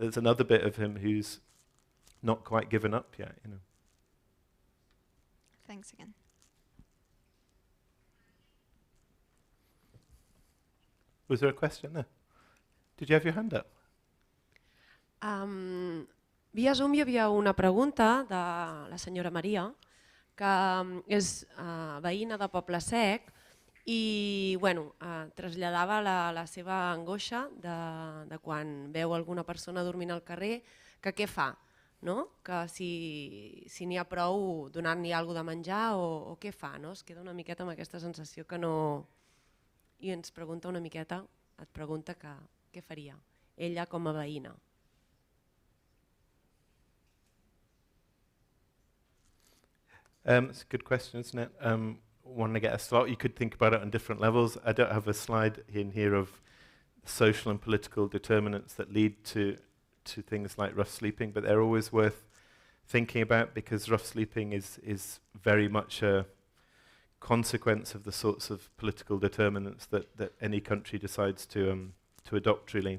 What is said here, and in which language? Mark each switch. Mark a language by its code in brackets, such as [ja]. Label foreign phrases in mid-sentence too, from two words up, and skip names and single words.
[en] There's another bit of him who's not quite given up yet, you know. Thanks again. Was there a question there? Did you have your hand up? [ca] Via Zoom hi havia una pregunta de la senyora Maria, que és veïna de Poble Sec i bueno, traslladava la seva angoixa de quan veu alguna persona dormint al carrer, que què fa? no? Que si n'hi ha prou donant-li alguna de menjar o què fa, no? Es queda una miqueta amb aquesta sensació que no... I ens pregunta una miqueta, et pregunta què faria ella com a veïna. [en] It's a good question, isn't it? One to get a start. You could think about it on different levels. I don't have a slide in here of social and political determinants that lead to things like rough sleeping, but they're always worth thinking about, because rough sleeping is very much a consequence of the sorts of political determinants that any country decides to adopt, really.